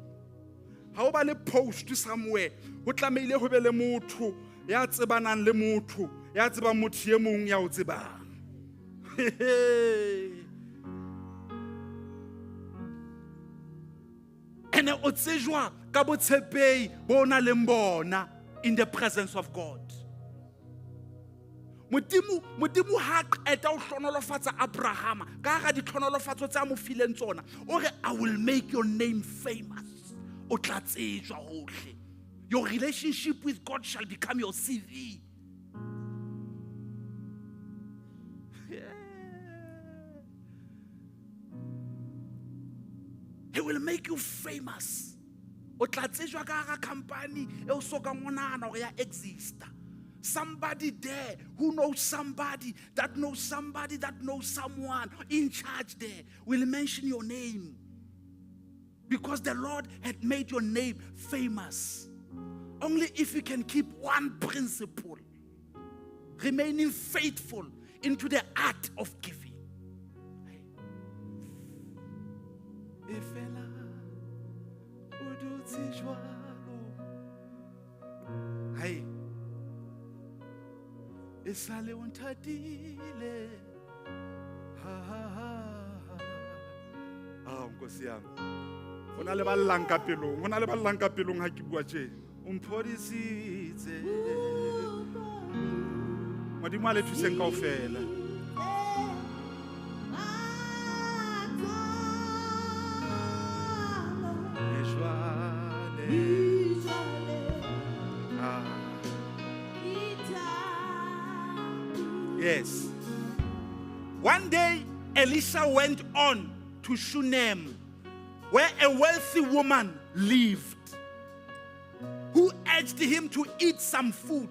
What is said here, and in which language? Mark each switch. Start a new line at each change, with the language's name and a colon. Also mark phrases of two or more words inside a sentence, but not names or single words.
Southern Sotho: Ha o ba le post somewhere ho tlameile ho be le motho ya tsebanang le motho ya tsebang motho ye mong ya o tsebang. Ene o tsejwa ka botshepehi bona le mbona
English: in the presence of God.
Southern Sotho: Modimo ha qeta o hlonolofatsa Abraham ka ga di hlonolofatso tsa mo fileng tsona o re
English: I will make your name famous.
Southern Sotho: O tla tsejwa hohle.
English: Your relationship with God shall become your CV. He will make you famous.
Southern Sotho: O tla tsejwa ka ga company e o soka monana hore ya exista.
English: Somebody there who knows somebody that knows somebody that knows someone in charge there will mention your name. Because the Lord had made your name famous. Only if you can keep one principle, remaining faithful into the art of giving. Hey.
Zulu: Esale untadile. Ha ha ha. Ah, nkosi yami.
Southern Sotho: Hona le ballang ka pelong ha ke bua tje.
Zulu: Umphodisitse.
Southern Sotho: Modimo a le thuseng kaofela.
English: Yes. One day, Elisha went on to Shunem, where a wealthy woman lived, who urged him to eat some food.